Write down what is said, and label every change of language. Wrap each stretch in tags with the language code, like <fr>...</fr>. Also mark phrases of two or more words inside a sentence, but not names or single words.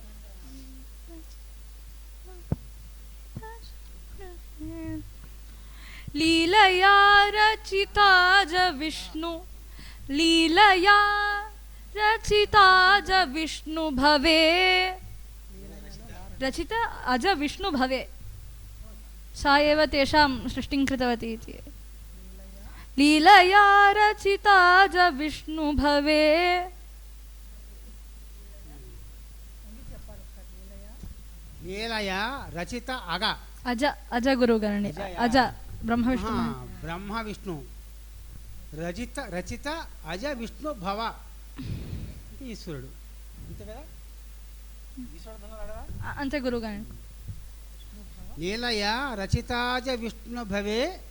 <sa>లీలయా రచితాజ విష్ణు, లీలయా రచితాజ విష్ణు భవే, రచిత అజ విష్ణు భవే, सा एव तेषां सृष्टिं कृतवती इति. लीलया रचिता च विष्णु भवे. లీలయా రచిత అగ</sa> <te>అజ అజ గురుగారిని అజ బ్రహ్మ విష్ణు</te> <sa>బ్రహ్మ విష్ణు రచిత అజ విష్ణు భవ</sa> <te>అంటే ఈశ్వరుడు. అంతే కదా, అంతే గురుగారిని.</te> <sa>లీలయా రచితాజ విష్ణు భవే</sa>